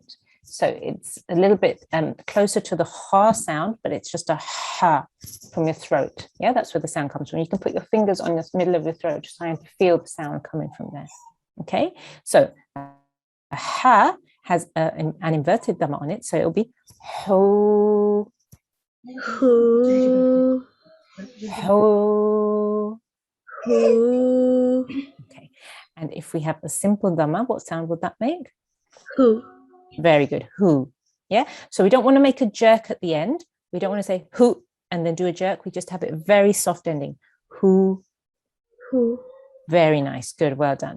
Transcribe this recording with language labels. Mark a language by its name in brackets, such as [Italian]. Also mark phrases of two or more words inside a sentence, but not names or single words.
[English] So it's a little bit closer to the ha sound, but it's just a ha from your throat. Yeah, that's where the sound comes from. You can put your fingers on the middle of your throat, just trying to feel the sound coming from there. Okay, so a ha has an inverted dhamma on it, so it'll be ho, Hu. ho. Hu. Okay, and if we have a simple dhamma, what sound would that make? Hu. Very good. Who. Yeah. So we don't want to make a jerk at the end. We don't want to say who and then do a jerk. We just have it very soft ending. Who. Hu. Very nice. Good. Well done.